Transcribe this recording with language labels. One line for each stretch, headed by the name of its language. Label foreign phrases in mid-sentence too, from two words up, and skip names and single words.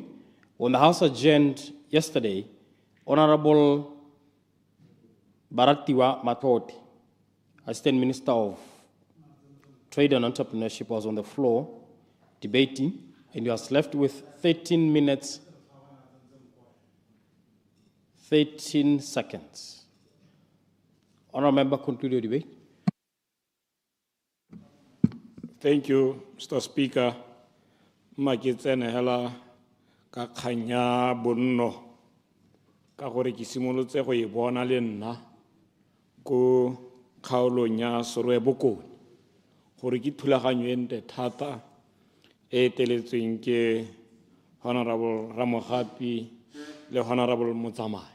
English: On the House adjourned yesterday, Honourable Baratiwa Matoti, Assistant Minister of Trade and Entrepreneurship, was on the floor debating, and he was left with 13 minutes, 13 seconds. Honourable member, conclude your debate. Thank you, Mr. Speaker.
Tswana: Makitsene hela ka khanya bonno ka gore ke simolotse go e bona le nna ko kgaolong ya Sorwe Bokone gore ke thulaganyo ente thata e teletsweng ke Honorable Ramogapi le Honorable Motsamai.